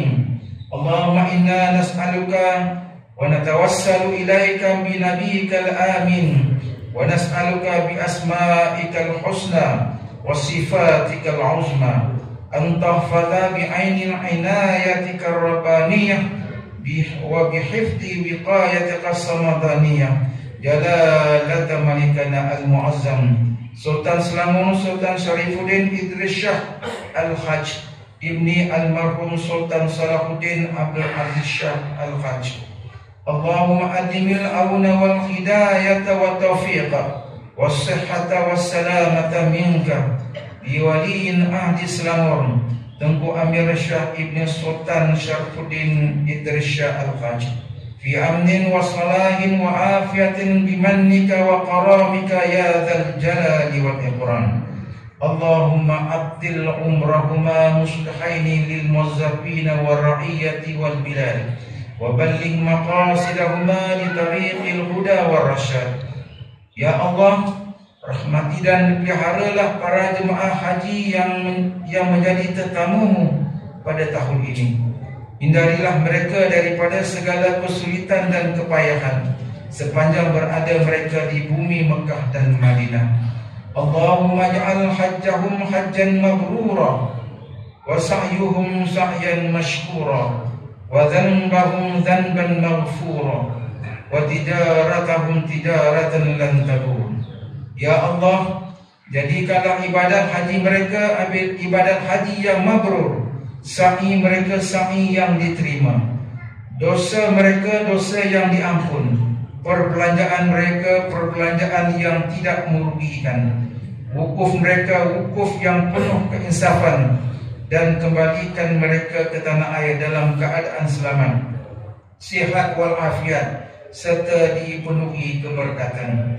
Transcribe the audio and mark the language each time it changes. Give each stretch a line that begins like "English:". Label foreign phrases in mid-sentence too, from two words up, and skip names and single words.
Arabic: اللهم إنا نسألك ونتوسل إليك بنبيك الآمين، ونسألك بأسمائك الحسنى وصفاتك العظمى أن تحفظ بعين عنايتك الربانية وبحفظ وقايتك الصمدانية جلالة ملكنا المعظم Sultan Selangor Sultan Syarifuddin Idris Shah Al-Hajj ibni almarhum Sultan Salahuddin Abdul Aziz Shah Al-Hajj. اللهم أدم العون والهداية والتوفيق والصحة والسلامة منك بولي عهد Selangor Tengku Amir Shah ibni Sultan Syarifuddin Idris Shah Al-Hajj في أمن وصلاح وعافية بمنك وكرمك يا ذا الجلال والإكرام. اللهم أبد عمرهما مصلحين للموظفين والرعية والبلاد وبلغ مقاصدهما لطريق الهدى والرشاد.
Malay: Ya Allah, rahmati dan peliharalah para jemaah haji yang menjadi tetamumu pada tahun ini. Hindarilah mereka daripada segala kesulitan dan kepayahan sepanjang berada mereka di bumi Mekah dan Madinah.
Arabic: اللهم اجعل حجهم حجا مبرورا وسعيهم سعيا مشكورا وذنبهم ذنبا مغفورا وتجارتهم تجارة لن تبور.
Malay: Ya Allah, jadikanlah ibadat haji mereka ibadat haji yang mabrur, sa'i mereka sa'i yang diterima, dosa mereka dosa yang diampun, perbelanjaan mereka perbelanjaan yang tidak merugikan, wukuf mereka wukuf yang penuh keinsafan, dan kembalikan mereka ke tanah air dalam keadaan selamat, sihat walafiat, serta dipenuhi keberkatan.